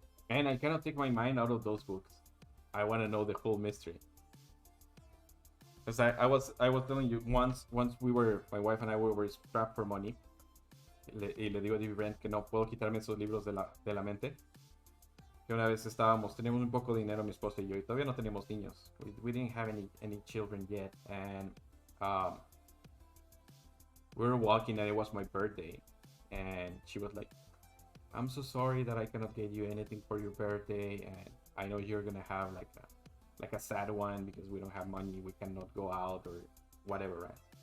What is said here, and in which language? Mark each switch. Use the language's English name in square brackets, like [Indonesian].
[English] Man, I cannot take my mind out of those books. I want to know the whole mystery. Because I was telling you once we were my wife and I were strapped for money. [Spanish] Y le digo a David Brent que no puedo quitarme esos libros de la mente. Que una vez teníamos un poco de dinero mi esposa y yo, y todavía no tenemos niños. [English] We didn't have any children yet, and um, we were walking and it was my birthday, and she was like, I'm so sorry that I cannot get you anything for your birthday, and I know you're gonna have like a sad one because we don't have money, we cannot go out or whatever, right?